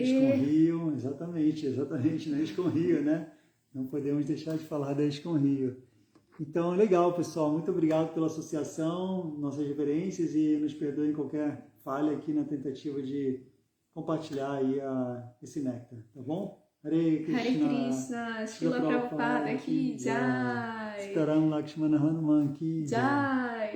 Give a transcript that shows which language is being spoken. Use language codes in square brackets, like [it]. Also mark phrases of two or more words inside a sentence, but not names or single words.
[pt] Esconrio, exatamente, na Esconrio, né? Não podemos deixar de falar da Esconrio. Então, legal, pessoal, muito obrigado pela associação, nossas referências, e nos perdoem qualquer falha aqui na tentativa de compartilhar aí esse néctar, tá bom? [sa] हरे कृष्ण, हरे कृष्ण, श्रील प्रभुपाद aqui, जय. [hi] सियाराम लक्ष्मण हनुमान की Jai.